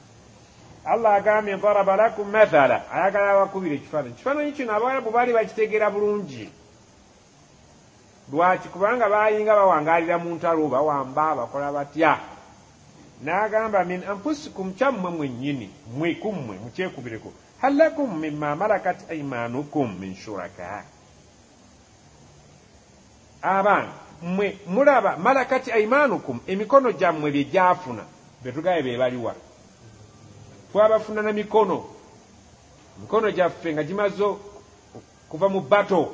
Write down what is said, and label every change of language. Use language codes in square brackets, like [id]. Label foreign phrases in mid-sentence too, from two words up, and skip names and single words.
[lg] Allah agambye [ar] ضرب لكم مثلا, [lg] ayagala abakubira ekifaananyi. Ekifaananyi kino Abarabu baali bakitegeera bulungi. Lwaki? Kubanga baayinga bawangaalira mu ntalo, bawamba, bakola batya. N'agamba [ar] من أنفسكم, [lg] kyammwe mwennyini, mmwe kummwe mukyekubireko. [ar] هل لكم مما ملكت أيمانكم من شركاء. [lg] Abaana mmwe mulaba [ar] ملكت أيمانكم, [lg] emikono gyammwe bye gyafuna, betugaye be baliwa. Twabafuna na mikono gyaffe nga gimaze kuva mu bato.